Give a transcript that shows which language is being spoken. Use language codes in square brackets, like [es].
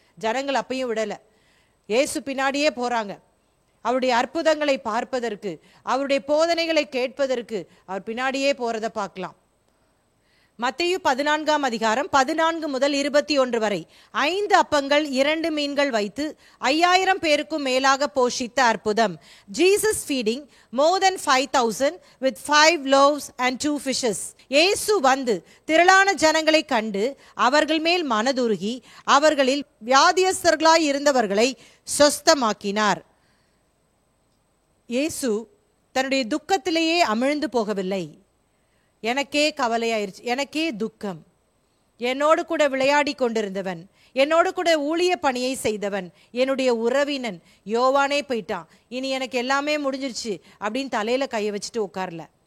[ta] ஜனங்கள் அப்பையும் விடல, இயேசு பின்னாடியே போறாங்க. அவருடைய அற்புதங்களை பார்ப்பதற்கு, அவருடைய போதனைகளை கேட்பதற்கு அவர் பின்னாடியே போறதை பார்க்கலாம். மத்தேயு 14ஆம் அதிகாரம் 14 முதல் 21 வரை 5 அப்பங்கள் 2 மீன்கள் வைத்து 5000 பேருக்கும் மேலாக போஷித்த அற்புதம். [en] Jesus feeding more than 5,000 with 5 loaves and 2 fishes. [ta] இயேசு வந்து திரளான ஜனங்களை கண்டு அவர்கள் மேல் மனதுருகி அவர்களில் வியாதியஸ்தர்களாய் இருந்தவர்களை சொஸ்தமாக்கினார். இயேசு தன்னுடைய துக்கத்திலேயே அமிழ்ந்து போகவில்லை. எனக்கே கவலையாயிருச்சு, எனக்கே துக்கம், என்னோடு கூட விளையாடி கொண்டிருந்தவன், என்னோடு கூட ஊழிய பணியை செய்தவன், என்னுடைய உறவினன் யோவானே போயிட்டான், இனி எனக்கு எல்லாமே முடிஞ்சிருச்சு அப்படின்னு தலையில கையை வச்சுட்டு உட்கார்ல.